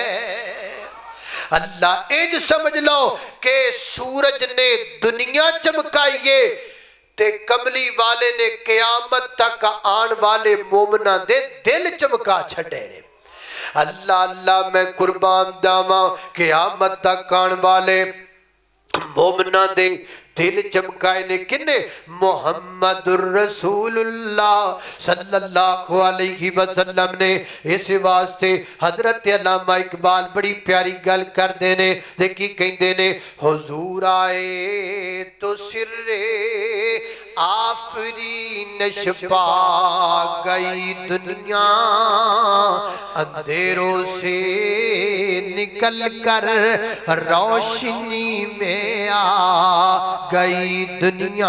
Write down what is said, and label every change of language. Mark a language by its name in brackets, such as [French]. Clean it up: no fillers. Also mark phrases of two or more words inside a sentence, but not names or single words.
[Punjabi] اللہ انج سمجھ لو کہ سورج نے دنیا چمکائی ہے تے کملی والے نے قیامت تک آنے والے مومناں دے دل چمکا چھڈے نے. اللہ اللہ میں قربان جاواں قیامت تک آنے والے مومناں دے دل چمکائے نے کنے? [Arabic] محمد رسول الله صلى الله عليه وسلم نے. [Punjabi] اس واسطے حضرت علامہ اقبال بڑی پیاری گل کرتے نے. دیکھی کہتے نے [Urdu] حضور آئے تو سرِ آفرین چھپا گئی دنیا، اندھیروں سے نکل کر روشنی میں آ گئی دنیا.